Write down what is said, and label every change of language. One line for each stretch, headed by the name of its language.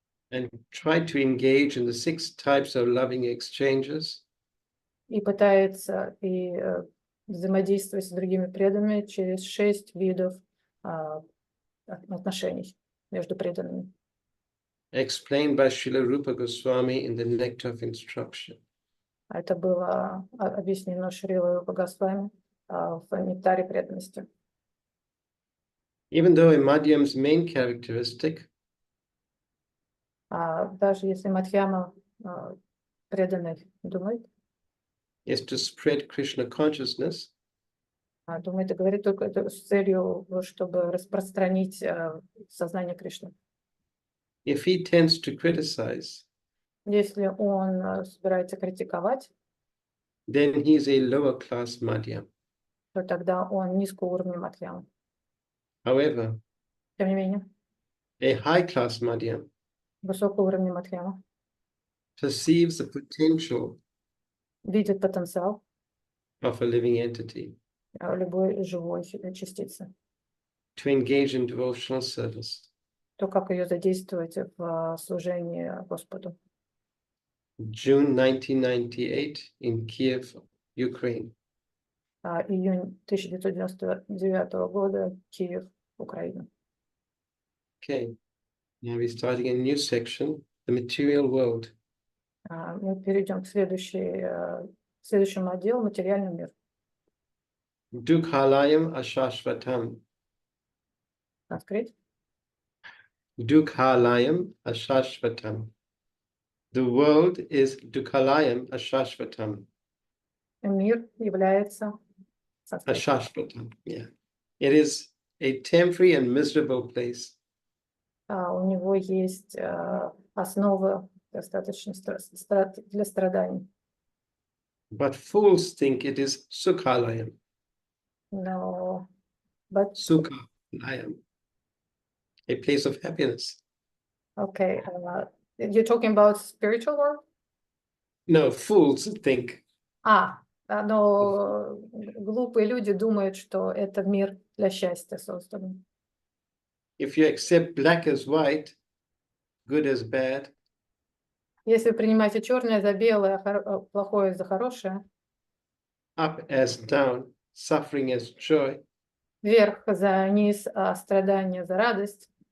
English: and try to engage in the 6 types of loving exchanges
Russian: И пытается взаимодействовать с другими преданными через 6 видов отношений между преданными.
English: explained by Srila Rupa Goswami in the Nectar of Instruction.
Russian: Это было объяснено Шрилой Рупа Госвами в «Нектаре преданности».
English: Even though a madhyam's main characteristic
Russian: Даже если Мадхьяма преданный думает
English: is to spread Krishna consciousness,
Russian: и говорит только это с целью, чтобы распространить сознание Кришны.
English: if he tends to criticize,
Russian: Если он собирается критиковать,
English: then he is a lower class madhyam.
Russian: то тогда он низкого уровня Мадхьяма.
English: However,
Russian: Тем не менее,
English: a high class madhyam
Russian: высокого уровня Мадхьяма
English: perceives the potential
Russian: видит потенциал
English: of a living entity
Russian: любой живой частицы,
English: to engage in devotional service.
Russian: то, как ее задействовать в служении Господу.
English: June 1998 in Kiev, Ukraine.
Russian: Июнь 1999 года, Киев, Украина.
English: Okay, now we're starting a new section, the material world.
Russian: Мы перейдем к следующему отделу «Материальный мир».
Sanskrit: Dukhalayam ashashvatam.
Russian: Открыть.
English: Dukhalayam ashashvatam. The world is Dukhalayam ashashvatam.
Russian: Мир является
English: Ashashvatam, yeah. It is a temporary and miserable place.
Russian: у него есть основа достаточно для страданий.
English: But fools think it is Sukhalayam.
Russian: Но
English: Sukhalayam, a place of happiness. okay, you're talking about spiritual world? No, fools think
Russian: Но глупые люди думают, что это мир для счастья создан.
English: if you accept black as white, good as bad,
Russian: Если вы принимаете черное за белое, плохое за хорошее,
English: up as down, suffering as joy,
Russian: вверх за низ, а страдание за радость,